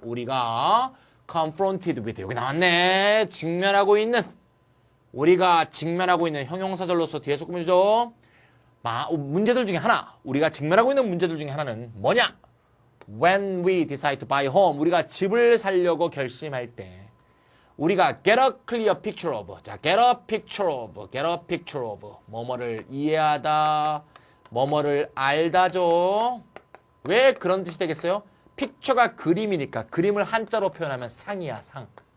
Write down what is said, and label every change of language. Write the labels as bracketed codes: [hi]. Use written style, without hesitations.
[ko] 우리가 [en] confronted with. [ko] 여기 나왔네. 직면하고 있는. 우리가 직면하고 있는 형용사절로서 뒤에 소금이죠. 문제들 중에 하나. 우리가 직면하고 있는 문제들 중에 하나는 뭐냐? [en] When we decide to buy a home. [ko] 우리가 집을 사려고 결심할 때 우리가 [en] get a clear picture of. 자, get a picture of. [ko] 뭐뭐를 이해하다. 뭐뭐를 알다죠. 왜 그런 뜻이 되겠어요? 픽처가 그림이니까 그림을 한자로 표현하면 상이야, 상.